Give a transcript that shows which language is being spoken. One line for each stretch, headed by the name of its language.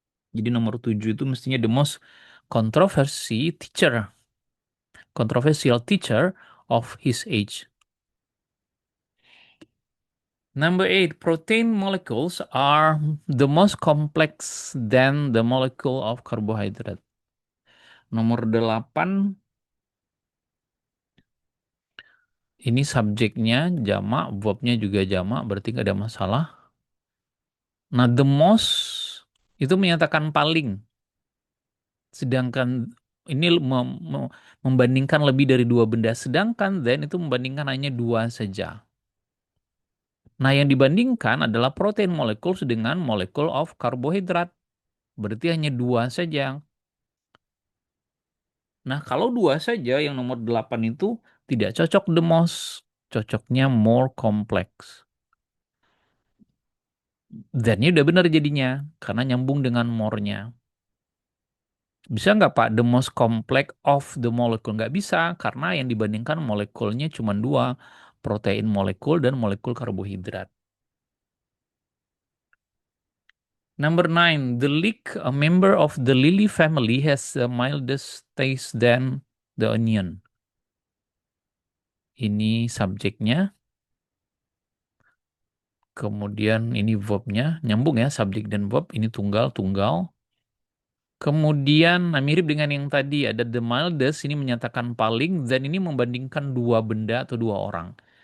Indonesian: Jadi nomor 7 itu mestinya the most controversy teacher, controversial teacher of his age.
English: Number 8, protein molecules are the most complex than the molecule of carbohydrate.
Indonesian: Nomor 8, ini subjeknya jamak, verbnya juga jamak, berarti nggak ada masalah. Nah, the most itu menyatakan paling, sedangkan ini membandingkan lebih dari dua benda, sedangkan then itu membandingkan hanya dua saja. Nah, yang dibandingkan adalah protein molecules dengan molekul of karbohidrat. Berarti hanya dua saja. Nah, kalau dua saja, yang nomor 8 itu tidak cocok the most. Cocoknya more complex. Then-nya udah benar jadinya, karena nyambung dengan more-nya. Bisa nggak Pak, the most complex of the molecule? Nggak bisa, karena yang dibandingkan molekulnya cuma dua, protein molekul dan molekul karbohidrat.
English: Number 9, the leek, a member of the lily family, has the mildest taste than the onion.
Indonesian: Ini subjeknya, kemudian ini verbnya, nyambung ya, subjek dan verb, ini tunggal-tunggal. Kemudian, nah mirip dengan yang tadi, ada the mildest, ini menyatakan paling, dan ini membandingkan dua benda atau dua orang.